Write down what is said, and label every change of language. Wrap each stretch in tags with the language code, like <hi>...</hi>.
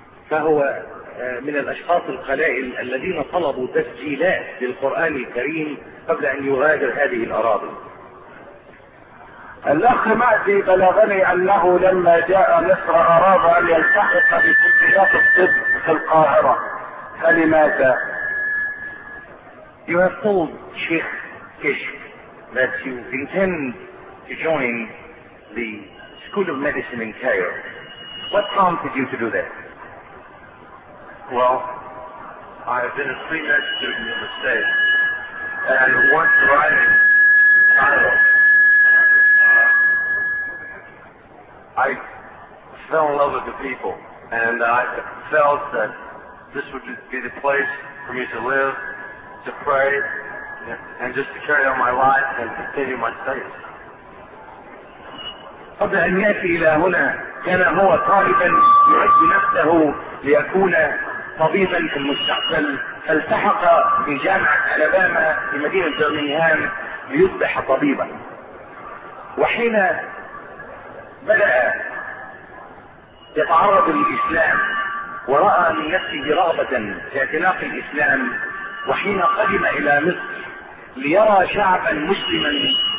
<ar>فهو من الأشخاص القلائل الذين طلبوا تسجيلات للقرآن الكريم قبل أن يغادر هذه الأراضي. الأخ مأتي بلغني أنه لما جاء مصر أراد أن يلتحق بكليات الطب في القاهرة، فلماذا؟</ar> <en>You have told Sheikh Kishk that you intend to join the School of Medicine in Cairo. What prompted you to do that? Well, I have been a pre-med student in the States, and once arriving in Cairo, I fell in love with the people, and I felt that this would be the place for me to live, to pray, and just to carry on my life and continue my studies.</en> <ar>قبل أن يأتي إلى هنا كان هو طالبا يعد نفسه ليكون طبيبا في المستقبل، فالتحق في جامعة ألاباما في مدينة برمنغهام ليصبح طبيبا. وحين بدأ يتعرض للإسلام ورأى من نفسه رغبة في اعتناق الإسلام، وحين قدم إلى مصر ليرى شعبا مسلما</ar>